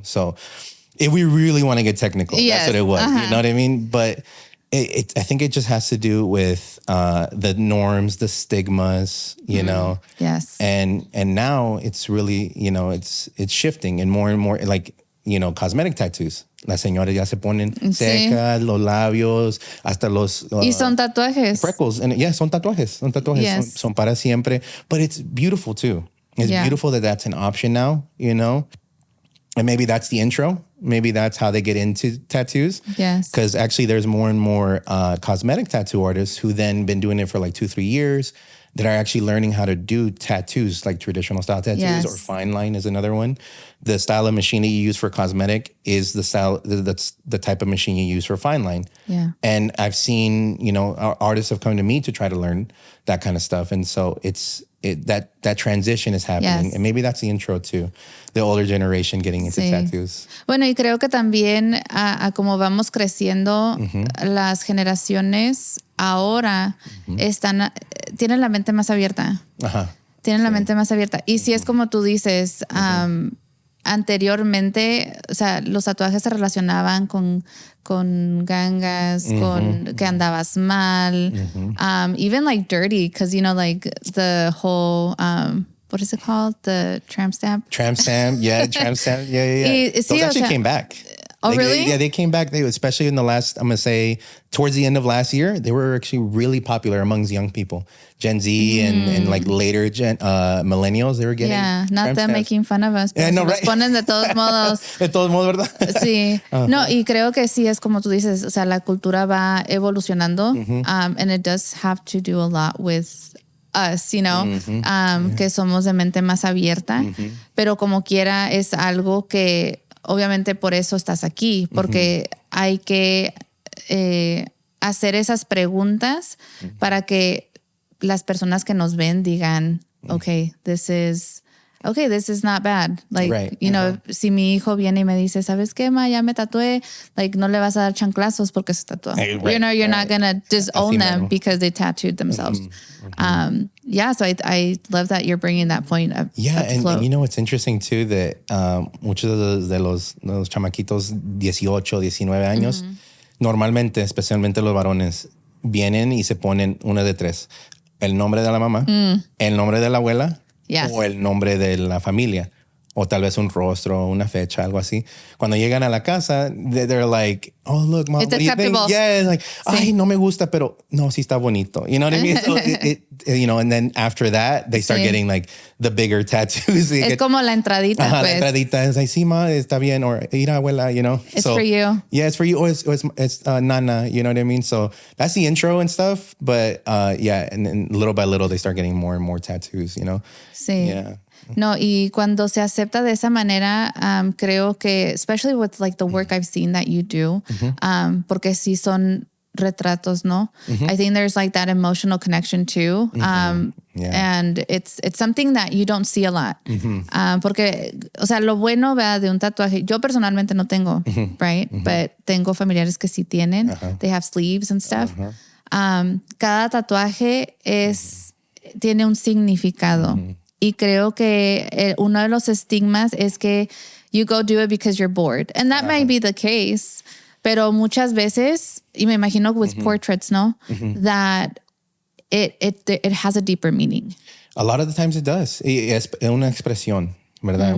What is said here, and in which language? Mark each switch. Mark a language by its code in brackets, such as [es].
[en] So if we really want to get technical, that's what it was. You know what I mean? But I think it just has to do with the norms, the stigmas, you know. Yes. And now it's really, you know, it's shifting and more like, you know, cosmetic tattoos. [es] Las señoras ya se ponen secas, los labios, hasta los y son tatuajes. [en] Freckles. And yeah, [es] son tatuajes. [en] Yes. [es] Son para siempre. [en] But it's beautiful too. It's beautiful that that's an option now, you know. And maybe that's the intro. Maybe that's how they get into tattoos. Yes. Because actually there's more and more cosmetic tattoo artists who then been doing it for like 2-3 years that are actually learning how to do tattoos, like traditional style tattoos, or fine line is another one. The style of machine that you use for cosmetic is the style, that's the type of machine you use for fine line. Yeah. And I've seen, you know, artists have come to me to try to learn that kind of stuff. And so that transition is happening. Yes. And maybe that's the intro to the older generation getting into tattoos. [es] Bueno, y creo que también a como vamos creciendo, las generaciones ahora tienen la mente más abierta. Tienen la mente más abierta. Y si es como tú dices, anteriormente, o sea, los tatuajes se relacionaban con gangas, con que andabas mal, [en] even like dirty, because, you know, like the whole, what is it called? The tramp stamp? Tramp stamp, yeah. Those actually came back. Oh, really? They came back. Especially in the last, I'm going to say, towards the end of last year, they were actually really popular amongst young people. Gen Z and like later millennials, they were getting. Yeah, not them making fun of us. Yeah, no, right? [es] Nos ponen de todos modos. De todos modos, ¿verdad? Sí. No, y creo que sí es como tú dices, o sea, la cultura va evolucionando, [en] and it does have to do a lot with us, you know, [es] que somos de mente más abierta, pero como quiera es algo que obviamente por eso estás aquí, porque hay que hacer esas preguntas para que las personas que nos ven digan, [en] okay, this is not bad. Like, you know, [es] si mi hijo viene y me dice, ¿sabes qué, ma? Ya me tatué. Like, no le vas a dar chanclazos porque se tatuó. [en] You know, you're not going to disown them because they tattooed themselves. Yeah, so I love that you're bringing that point up. Yeah, and you know, it's interesting too that [es] muchos de los chamaquitos 18, 19 años, normalmente, especialmente los varones, vienen y se ponen una de tres. El nombre de la mamá, el nombre de la abuela, o el nombre de la familia, o tal vez un rostro, una fecha, algo así. Cuando llegan a la casa, [en] they're like, oh, look, mom, it's what do you think? Yeah, like, [es] ay, no me gusta, pero no, sí está bonito. [en] You know what I mean? So you know, and then after that, they start getting like the bigger tattoos. [es] Es como la entradita, pues. La entradita es like, sí, ma, está bien, or mira, abuela, [en] you know. It's for you. Yeah, it's for you, or it's nana, you know what I mean? So that's the intro and stuff, but yeah, and then little by little, they start getting more and more tattoos, you know? [es] Sí. [en] Yeah. [es] No, y cuando se acepta de esa manera, creo que, [en] especially with like the work I've seen that you do, [es] porque sí son retratos, ¿no? [en] I think there's like that emotional connection too. And it's something that you don't see a lot. [es] Porque, o sea, lo bueno, ¿verdad? De un tatuaje, yo personalmente no tengo, right? [en] But [es] tengo familiares que sí tienen. [en] They have sleeves and stuff. [es] Cada tatuaje tiene un significado. Y creo que uno de los estigmas es que [en] you go do it because you're bored. And that might be the case. [es] Pero muchas veces, y me imagino [en] with portraits, [es] ¿no? [en] That it has a deeper meaning. A lot of the times it does. [es] Es una expresión, ¿verdad?